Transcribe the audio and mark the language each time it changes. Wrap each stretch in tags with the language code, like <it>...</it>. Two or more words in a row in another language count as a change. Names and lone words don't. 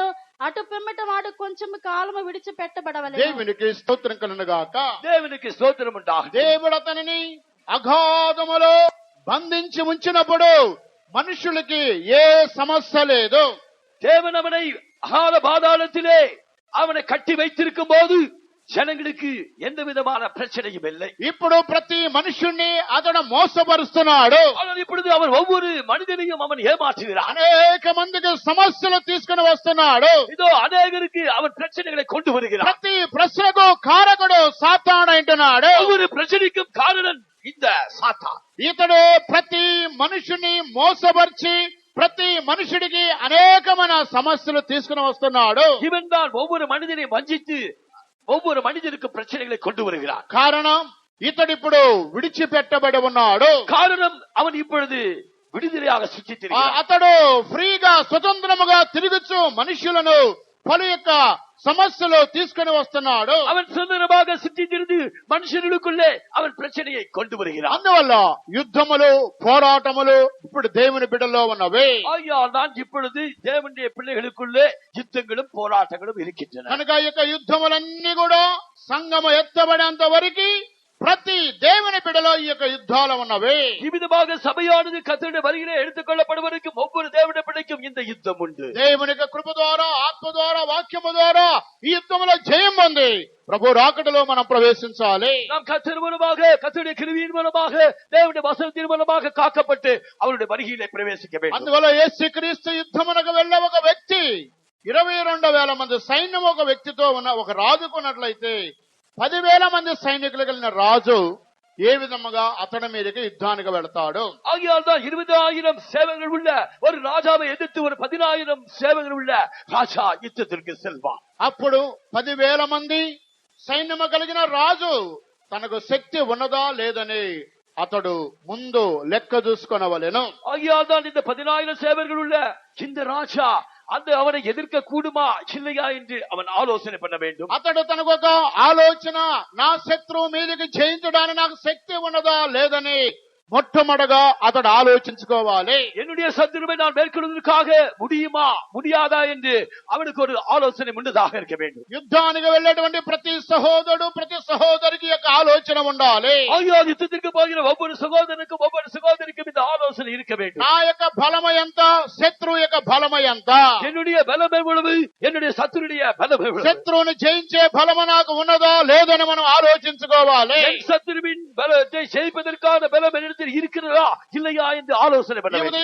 <te>అటు పిమ్మట వాడు కొంచెం కాలము విడిచిపెట్టబడవలెను. దేవునికి స్తోత్రం కలుగుగాక.</te> <ta>தேவனுக்கு ஸ்தோத்திரம் உண்டாகும்.</ta> <te>దేవుడు అతనిని అగాధములో బంధించి ఉంచినప్పుడు మనుషులకి ఏ సమస్య లేదు.</te> <ta>தேவன் அவனை அகால பாதாளத்திலே அவனை கட்டி வைத்திருக்கும் போது ஜனங்களுக்கு எந்த விதமான பிரச்சனையும் இல்லை.</ta> <te>ఇప్పుడు ప్రతి మనుషుణ్ణి అతడు మోసపరుస్తున్నాడు.</te> <ta>ஆனால் இப்பொழுது அவன் ஒவ்வொரு மனிதனையும் அவன் ஏமாற்றுகிறான்.</ta> <te>అనేక మందికి సమస్యలు తీసుకుని వస్తున్నాడు.</te> <ta>இதோ அநேகருக்கு அவன் பிரச்சனைகளை கொண்டு வருகிறான்.</ta> <te>ప్రతి ప్రశ్నకు కారకుడు సాతాను అంటున్నాడు.</te> <ta>ஒவ்வொரு பிரச்சனைக்கும் காரணம் இந்த சாத்தான்.</ta> <te>ఇతడు ప్రతి మనుషుని మోసపరిచి ప్రతి మనుషుడికి అనేకమైన సమస్యలు తీసుకుని వస్తున్నాడు.</te> <ta>இவன் தான் ஒவ்வொரு மனிதனை வஞ்சித்து ஒவ்வொரு மனிதனுக்கும் பிரச்சனைகளை கொண்டு வருகிறான்.</ta> <te>కారణం ఇతడిప్పుడు విడిచిపెట్టబడి ఉన్నాడు.</te> <ta>காரணம் அவன் இப்பொழுது విడుదలயாக சுற்றி திரிகிறான்.</ta> <te>అతడు ఫ్రీగా స్వతంత్రముగా తిరుగుచు మనుషులను పలు యొక్క సమస్యలు తీసుకుని వస్తున్నాడు.</te> <ta>அவன் சுதந்திரமாக சுற்றி திரிந்து மனுஷர்களுக்குள்ளே அவன் பிரச்சனையை கொண்டு வருகிறான்.</ta> <te>అందువల్ల యుద్ధములు పోరాటములు ఇప్పుడు దేవుని బిడ్డలో ఉన్నవి.</te> <ta>ஆகையால் தான் இப்பொழுது தேவனுடைய பிள்ளைகளுக்குள்ளே யுத்தங்களும் போராட்டங்களும் இருக்கின்றன.</ta> <te>కనుక ఈ యొక్క యుద్ధములన్నీ కూడా సంఘము ఎత్తబడేంత వరకు ప్రతి దేవుని బిడ్డలో ఈ యొక్క యుద్ధాలు ఉన్నవి.</te> <ta>இவ்விதமாக சபையானது கர்த்தருடைய வருகையிலே எடுத்துக் கொள்ளப்படுவதற்கும் ஒவ்வொரு தேவனுடைய பிள்ளைக்கும் இந்த யுத்தம் உண்டு.</ta> <te>దేవుని యొక్క కృప ద్వారా ఆత్మ ద్వారా వాక్యము ద్వారా ఈ యుద్ధంలో జయం పొంది ప్రభు రాకడలో మనం ప్రవేశించాలి.</te> <ta>நாம் கர்த்தர் மூலமாக, கர்த்தருடைய கிருபையின் மூலமாக, தேவனுடைய வசனத்தின் மூலமாக காக்கப்பட்டு அவருடைய வருகையிலே பிரவேசிக்க வேண்டும்.</ta> <te>అందువల్ల యేసుక్రీస్తు యుద్ధమునకు వెళ్ళే ఒక వ్యక్తి 22,000 మంది సైన్యం ఒక వ్యక్తితో ఉన్న ఒక రాజుకున్నట్లయితే 10,000 మంది సైనికులు కలిగిన రాజు ఏ విధముగా అతడి మీదకి యుద్ధానికి వెళతాడు.</te> <ta>ஆகையால் தான் 20,000 சேவகர்கள் உள்ள ஒரு ராஜாவை எதிர்த்து ஒரு 10,000 சேவகர்கள் உள்ள ராஜா யுத்தத்திற்கு செல்வான்.</ta> <te>అప్పుడు 10,000 మంది సైన్యము కలిగిన రాజు తనకు శక్తి ఉన్నదా లేదని అతడు ముందు లెక్క చూసుకొనవలెను.</te> <ta>ஆகையால் தான் இந்த 10,000 சேவகர்கள் உள்ள இந்த ராஜா அந்த அவனை எதிர்க்க கூடுமா இல்லையா என்று அவன் ஆலோசனை பண்ண வேண்டும்.</ta> <te>అతడు తనకు ఒక ఆలోచన, నా శత్రువు మీదకి జయించడానికి నాకు శక్తి ఉన్నదా లేదని మొట్టమొదటగా అతడు ఆలోచించుకోవాలి.</te> <ta>என்னுடைய சத்துருவை நான் மேற்கொள்வதற்காக முடியுமா முடியாதா என்று அவனுக்கு ஒரு ஆலோசனை முன்னதாக இருக்க வேண்டும்.</ta> <te>యుద్ధానికి వెళ్ళేటువంటి ప్రతి సహోదరుడు ప్రతి సహోదరికి యొక్క ఆలోచన ఉండాలి.</te> <ta>ஆகையால் யுத்தத்திற்கு போகிற ஒவ்வொரு சகோதரனுக்கும் ஒவ்வொரு சகோதரிக்கும் இந்த ஆலோசனை இருக்க வேண்டும்.</ta> <te>నా యొక్క బలము ఎంత, శత్రువు యొక్క బలము ఎంత,</te> <ta>என்னுடைய பலம் எவ்வளவு, என்னுடைய சத்துருடைய பலம் எவ்வளவு,</ta> <te>శత్రువుని జయించే బలము నాకు ఉన్నదా లేదని మనం ఆలోచించుకోవాలి.</te> <ta>என் சத்துருவின் பலத்தை ஜெயிப்பதற்கான பலம் என்னிடத்தில் இருக்கிறதா இல்லையா என்று ஆலோசனை பண்ண வேண்டும்.</ta>